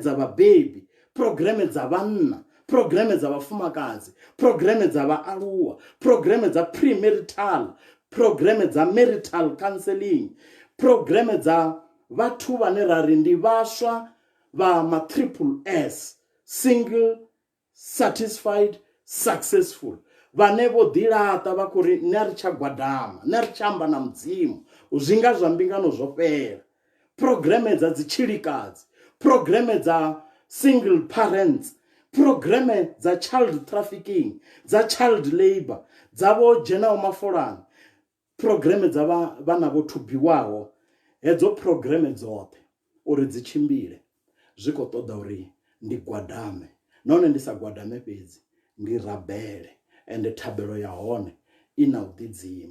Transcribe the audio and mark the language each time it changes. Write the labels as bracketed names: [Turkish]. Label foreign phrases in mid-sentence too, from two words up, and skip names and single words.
[Venda] dza vhabebi, programe dza vhanna, programe dza vhafumakadzi, programe dza vhaaluwa, programe dza premarital, programe dza [English] marital counseling, [Venda] programe dza vhathu vhane ra ri ndi vhaswa vha ma [English] triple S, single, satisfied, successful, [Venda] vhane vho ḓilaṱa vha khou ri nṋe ri tsha gwadama, nṋe ri tsha amba na mudzimu, zwinga zwa mbingano zwo fhela. Programe dza dzitshilikadzi, programe dza [English] single parents, [Venda] programe dza [English] child trafficking, [Venda] dza [English] child labor, [Venda] dza vho dzhenaho mafolani, programe dza vhana vho thubiwaho. Hedzo programe dzoṱhe uri dzi tshimbile zwi khou ṱoḓa uri ndi gwadame, nahone ndi sa gwadame fhedzi ndi rabele. Ende thabelo ya hone i na u ḓidzima.